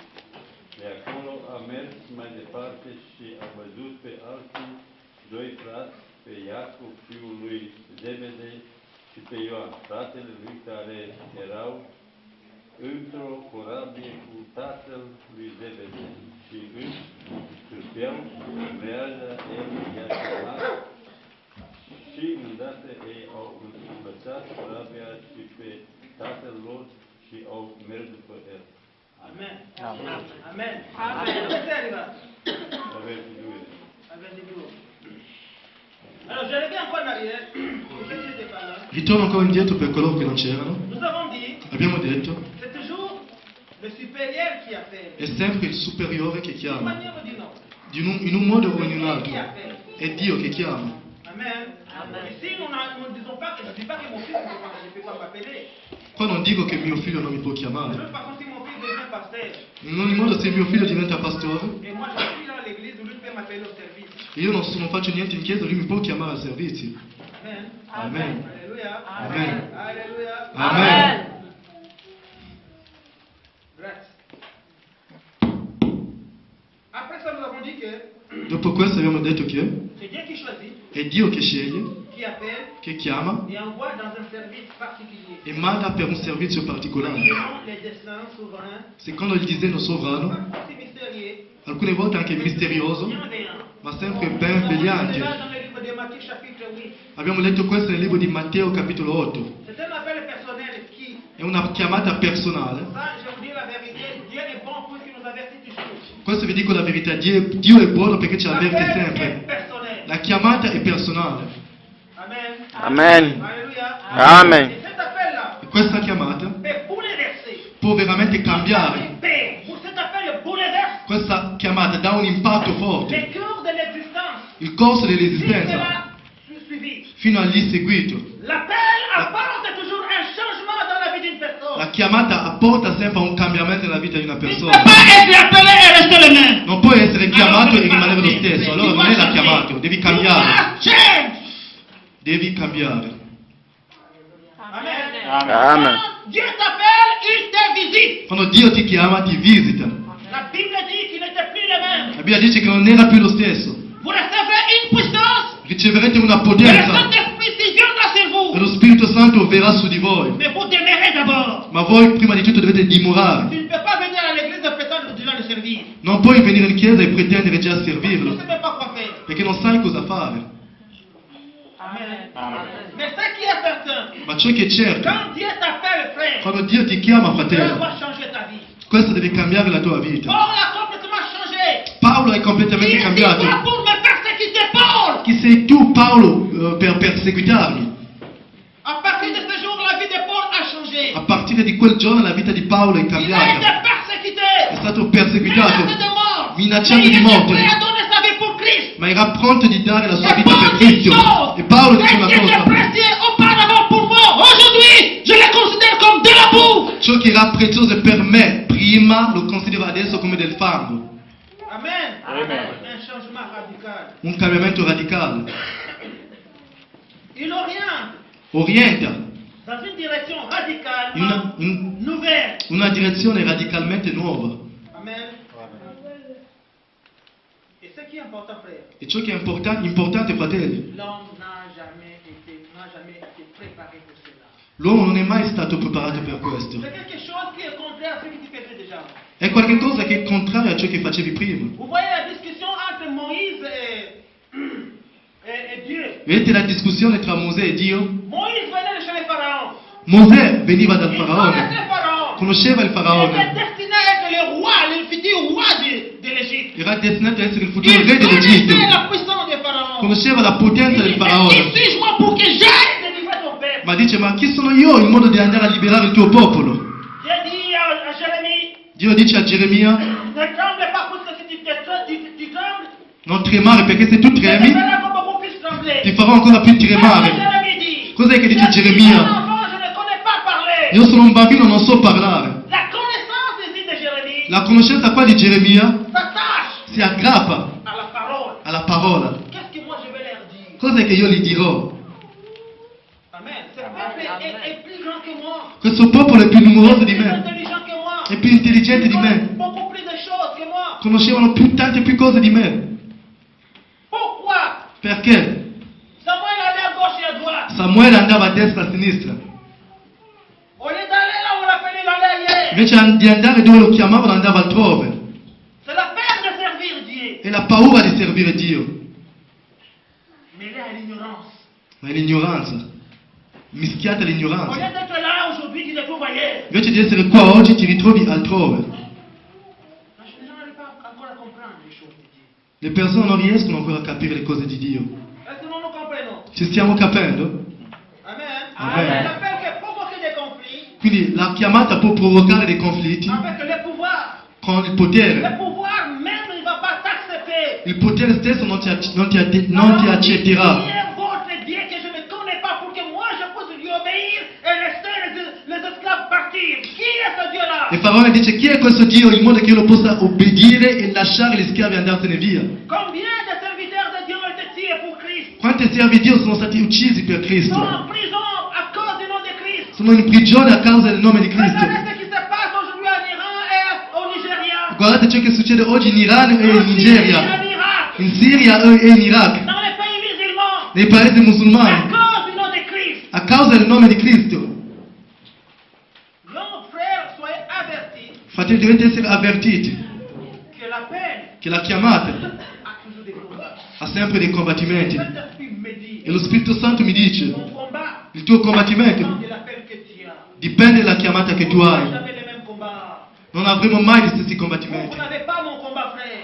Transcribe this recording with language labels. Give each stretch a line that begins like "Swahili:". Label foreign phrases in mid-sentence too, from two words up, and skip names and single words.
Romanian: De acolo a mers mai departe și a văzut pe alții doi frați, pe Iacov, fiul lui Zebedei, și pe Ioan, fratele lui, care erau într-o corabie cu tatăl lui Zebedei și își cârpeau mreaja, el i-a chemat și îndată ei au învățat corabia și pe tatăl lor și au mers după el.
Italian: Amen. Amen. Amen. Amen. Dove sei arrivato? Avem due. Avete due. Allora,
French: je reviens un po' in arrière. Vous n'étiez pas là.
Italian: Ritorno ancora indietro per coloro che non c'erano.
French: Nous avons dit,
Italian: Abbiamo detto,
French: c'est toujours le supérieur qui appelle.
Italian: è sempre il superiore che
French: D'une
Italian: chiama,
French: manière ou d'une autre.
Italian: in un modo o in un
French: C'est
Italian: altro.
French: qui appelle.
Italian: È Dio che chiama. Amen.
French: Ici, nous ne disons pas que je ne dis pas que mon fils ne peut pas m'appeler.
Italian: Qua non dico che mio figlio non mi può
French: De
Italian: chiamare.
French: toute façon, si mon fils devient pasteur,
Italian: In ogni modo, se mio figlio diventa pastore,
French: et moi je suis là à l'église, lui peut m'appeler au service.
Italian: io non faccio niente in chiesa, lui mi può chiamare al servizio. Amen. Amen. Alléluia. Amen. Alléluia. Amen. Grazie.
French: Après ça, nous avons dit que
Italian: Dopo questo abbiamo detto che
French: c'est Dieu qui choisit,
Italian: è Dio che sceglie,
French: qui appelle
Italian: che chiama
French: et envoie dans un service particulier.
Italian: e manda per un servizio particolare.
French: Selon les destins souverains,
Italian: Secondo il disegno sovrano,
French: parfois c'est mystérieux,
Italian: alcune volte anche misterioso,
French: bienveillant.
Italian: ma sempre
French: Nous
Italian: ben
French: avons lu
Italian: vegliante.
French: cela dans le livre de Matthieu chapitre 8.
Italian: Abbiamo letto questo nel libro di Matteo capitolo 8.
French: C'est un appel personnel qui,
Italian: È una chiamata personale.
French: ça je vous dis la vérité, Dieu est bon puisqu'il nous avertit toujours.
Italian: Questo vi dico la verità, Dio è buono perché ci avverte
French: L'appel est
Italian: sempre.
French: personnel.
Italian: La chiamata è personale. Amen. Amen. Alléluia. Amen.
French: Et cet appel-là
Italian: E questa chiamata
French: peut bouleverser.
Italian: può veramente cambiare.
French: Cet appel bouleverse
Italian: Questa chiamata dà un impatto forte.
French: les cœurs de l'existence.
Italian: Il corso
French: Si
Italian: dell'esistenza
French: cela suivi.
Italian: fino al lì seguito.
French: L'appel apporte toujours un changement dans la vie d'une personne.
Italian: La chiamata apporta sempre un cambiamento nella vita di una
French: Il ne
Italian: persona.
French: peut pas être appelé et rester le même.
Italian: Non puoi essere chiamato e rimanere lo stesso, allora non è la chiamata, devi cambiare.
French: Change.
Italian: Devi cambiare. Amen. Amen.
French: Dieu t'appelle, il te visite.
Italian: Quando Dio ti chiama, ti visita.
French: La Bible dit qu'il n'était plus le même.
Italian: La Bibbia dice che non era più lo stesso.
French: Vous recevez une puissance.
Italian: Riceverete una
French: Et le
Italian: potenza
French: Saint-Esprit si viendra sur
Italian: e
French: vous.
Italian: lo Spirito Santo verrà su di voi.
French: Mais vous demeurez d'abord.
Italian: Ma voi prima di tutto dovete dimorare.
French: Tu ne peux pas venir à l'église de prétendre déjà le servir.
Italian: Non puoi venire in chiesa e pretendere già a
French: Tu ne
Italian: servirlo,
French: sais même pas quoi faire.
Italian: perché non sai cosa fare.
French: Amen. Mais ce qui est certain,
Italian: Ma ciò che è certo,
French: quand Dieu t'appelle, frère,
Italian: quando Dio ti chiama,
French: Dieu
Italian: fratello,
French: va changer ta vie.
Italian: questo deve cambiare la tua vita.
French: Paul a complètement changé.
Italian: Paolo è
French: Il
Italian: completamente
French: dit,
Italian: cambiato.
French: toi pour me persécuter, Paul.
Italian: Chi sei tu, Paolo, per perseguitarmi?
French: À partir de ce jour, la vie de Paul a changé.
Italian: A partire di quel giorno la vita di Paolo è
French: Il a été
Italian: cambiata.
French: persécuté.
Italian: È stato
French: Menacé
Italian: perseguitato,
French: de mort.
Italian: minacciato
French: Mais il
Italian: di
French: était
Italian: morte,
French: prêt à donner sa vie pour Christ.
Italian: ma era pronto di dare la sua
French: Et
Italian: vita per
French: Paul dit
Italian: Cristo.
French: chose.
Italian: E Paolo dice
French: Ce
Italian: una
French: qui était
Italian: cosa,
French: précieux auparavant pour moi, aujourd'hui, je le considère comme de la boue.
Italian: ciò che era prezioso per me prima prima lo considera adesso come del fango. Amen. Amen.
French: Un changement radical.
Italian: Un cambiamento radicale.
French: Il oriente
Italian: Orienta
French: dans une direction radicalement
Italian: in
French: nouvelle.
Italian: una direzione radicalmente nuova. Amen.
French: Et ce qui est important, frère,
Italian: E ciò che è importante, fratelli,
French: l'homme n'a jamais été préparé pour cela.
Italian: l'uomo non è mai stato preparato per questo.
French: C'est quelque chose qui est contraire à ce que tu faisais déjà.
Italian: È qualcosa che è contrario a ciò che facevi prima.
French: Vous voyez la discussion entre Moïse et Dieu.
Italian: Vedete la discussione tra Mosè e Dio?
French: Moïse venait de chez les pharaons.
Italian: Mosè veniva dal
French: Il
Italian: faraone,
French: connaissait Pharaon.
Italian: conosceva il
French: Il était
Italian: faraone,
French: destiné à être le roi, le futur roi de l'Égypte.
Italian: era destinato a essere il futuro
French: Il
Italian: re dell'Egitto,
French: connaissait la puissance des pharaons.
Italian: conosceva la potenza del
French: Qui
Italian: faraone.
French: suis-je pour que j'aille délivrer ton peuple?
Italian: Ma dice, ma chi sono io in modo di andare a liberare il tuo popolo?
French: Dieu dit à Jérémie,
Italian: Dio dice a Geremia,
French: ne tremble pas parce que si tu trembles,
Italian: non tremare perché se tu
French: je te
Italian: tremi
French: ferai encore beaucoup plus trembler.
Italian: ti farò ancora più
French: Qu'est-ce que
Italian: tremare.
French: Jérémie dit?
Italian: Cos'è che dice
French: Je suis
Italian: Geremia?
French: un enfant, je ne connais pas parler.
Italian: Io sono un bambino, non so parlare.
French: La connaissance ici de Jérémie
Italian: La conoscenza qua di Geremia
French: s'attache
Italian: si aggrappa
French: à la parole.
Italian: alla parola.
French: Qu'est-ce que moi je vais leur dire?
Italian: Cos'è che io gli dirò? Amen.
French: Ce peuple est plus grand que moi.
Italian: Questo popolo è più numeroso di
French: Plus
Italian: me,
French: intelligent que moi.
Italian: è più intelligente di
French: Ils
Italian: me,
French: connaissent beaucoup plus de choses que moi.
Italian: conoscevano tante più cose di me.
French: Pourquoi?
Italian: Perché?
French: Samuel allait à gauche et à droite.
Italian: Samuele andava a destra e a sinistra,
French: Au lieu d'aller là où on l'appelait, il allait ailleurs.
Italian: invece di andare dove lo chiamavano andava altrove.
French: C'est la peur de servir Dieu.
Italian: È la paura di servire Dio,
French: Mêlée à l'ignorance.
Italian: ma è l'ignoranza, mischiata
French: Au lieu
Italian: all'ignoranza.
French: d'être là aujourd'hui, tu te trouves ailleurs.
Italian: Invece di essere qua oggi ti ritrovi altrove.
French: Parce que les gens n'arrivent pas encore à comprendre les choses de Dieu.
Italian: Le persone non riescono ancora a capire le cose di Dio.
French: Est-ce que nous nous comprenons?
Italian: Ci stiamo capendo? Amen. Amen.
French: Ça fait que provoquer des conflits
Italian: Quindi la chiamata può provocare dei conflitti
French: avec le pouvoir.
Italian: con il
French: Le
Italian: potere.
French: pouvoir même ne va pas t'accepter.
Italian: Il potere stesso non ti accetterà.
French: Qui est votre Dieu que je ne connais pas pour que moi je puisse lui obéir et laisser les esclaves partir? Qui est ce Dieu-là?
Italian: E Faraone dice, chi è questo Dio in modo che io lo possa obbedire e lasciare gli schiavi e andarsene via?
French: Combien de serviteurs de Dieu ont été tués pour Christ?
Italian: Quanti servi Dio sono stati uccisi per
French: Sont
Italian: Cristo?
French: en prison à cause du nom de Christ.
Italian: Sono in prigione a causa del nome di Cristo.
French: Regardez ce qui se passe aujourd'hui en Iran et au Nigeria.
Italian: Guardate ciò che succede oggi in Iran e in
French: En Syrie,
Italian: Nigeria,
French: en Irak,
Italian: in Siria e in Iraq,
French: dans les pays musulmans,
Italian: nei paesi
French: à
Italian: musulmani,
French: cause du nom de Christ.
Italian: a causa del nome di Cristo.
French: Donc, frères, soyez avertis
Italian: Fratelli, dovete essere avvertiti
French: que la peine
Italian: che la chiamata
French: a toujours des combats.
Italian: ha sempre dei combattimenti.
French: Saint-Esprit me dit,
Italian: E lo Spirito Santo mi dice,
French: ton combat
Italian: il tuo
French: dépend
Italian: combattimento
French: de l'appel que tu as.
Italian: dipende dalla chiamata che tu
French: Vous
Italian: hai.
French: n'avez jamais les mêmes combats.
Italian: Non avremo mai gli stessi
French: Vous
Italian: combattimenti.
French: n'avez pas mon combat, frère.